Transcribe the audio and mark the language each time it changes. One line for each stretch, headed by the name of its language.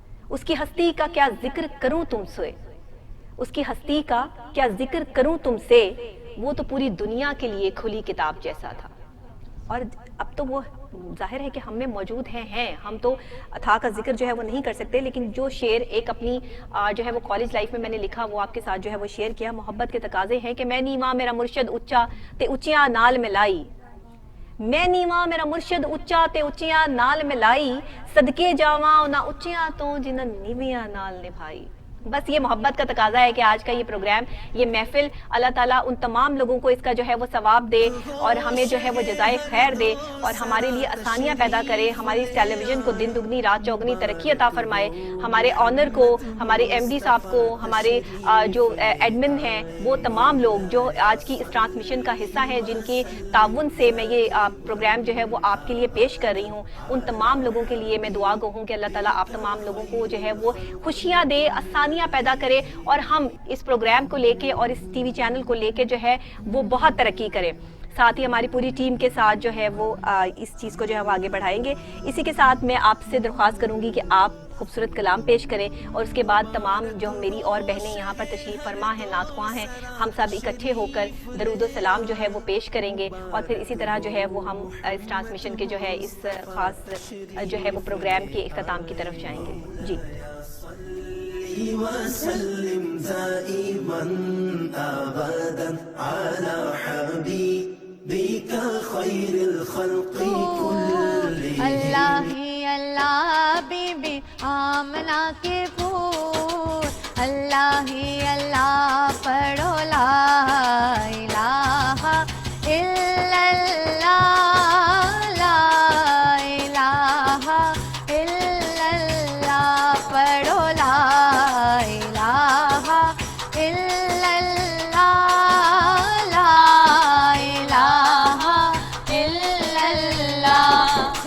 Urdu: اس کی ہستی کا کیا ذکر کروں تم سے, اس کی ہستی کا کیا ذکر کروں تم سے, وہ تو پوری دنیا کے لیے کھلی کتاب جیسا تھا. اور اب تو وہ ظاہر ہے کہ ہم میں موجود ہیں, ہم تو تھا کا ذکر جو ہے وہ نہیں کر سکتے, لیکن جو شعر ایک اپنی جو ہے وہ کالج لائف میں نے لکھا, وہ آپ کے ساتھ جو ہے وہ شیئر کیا. محبت کے تقاضے ہیں کہ
Punjabi: میں نیواں میرا مرشد اچا تے اچیاں نال ملائی, میں نیواں میرا مرشد اچا تے اچیاں نال ملائی, صدقے جاواں انہاں اچیاں تو جنہاں نیویاں نال نبھائی.
Urdu: بس یہ محبت کا تقاضا ہے کہ آج کا یہ پروگرام, یہ محفل, اللہ تعالیٰ ان تمام لوگوں کو اس کا جو ہے وہ ثواب دے, اور ہمیں جو ہے وہ جزائے خیر دے, اور ہمارے لیے آسانیاں پیدا کرے, ہماری اس ٹیلی ویژن کو دن دگنی رات چوگنی ترقی عطا فرمائے. ہمارے آنر کو, ہمارے ایم ڈی صاحب کو, ہمارے جو ایڈمن ہیں, وہ تمام لوگ جو آج کی اس ٹرانسمیشن کا حصہ ہیں, جن کے تعاون سے میں یہ پروگرام جو ہے وہ آپ کے لیے پیش کر رہی ہوں, ان تمام لوگوں کے لیے میں دعا گو ہوں کہ اللہ تعالیٰ آپ تمام لوگوں کو جو ہے وہ خوشیاں دے, آسانیاں پیدا کرے, اور ہم اس پروگرام کو لے کے اور اس ٹی وی چینل کو لے کے جو ہے وہ بہت ترقی کریں. ساتھ ہی ہماری پوری ٹیم کے ساتھ جو ہے وہ اس چیز کو جو ہے وہ آگے بڑھائیں گے. اسی کے ساتھ میں آپ سے درخواست کروں گی کہ آپ خوبصورت کلام پیش کریں, اور اس کے بعد تمام جو میری اور بہنیں یہاں پر تشریف فرما ہیں, نعت خواں ہیں, ہم سب اکٹھے ہو کر درود و سلام جو ہے وہ پیش کریں گے, اور پھر اسی طرح جو ہے وہ ہم اس ٹرانسمیشن کے جو ہے اس خاص جو ہے وہ پروگرام کے اختتام کی طرف جائیں گے. جی
Arabic: وسلم دائما ابدا على حبيبك خير الخلق كلهم.
Urdu: اللہ ہی اللہ بی بی آمنہ کے پھول, اللہ ہی اللہ پڑھو لا الہ الا اللہ,
Arabic: لا الہ الا اللہ پڑھو لا الہ الا اللہ, لا الہ الا اللہ.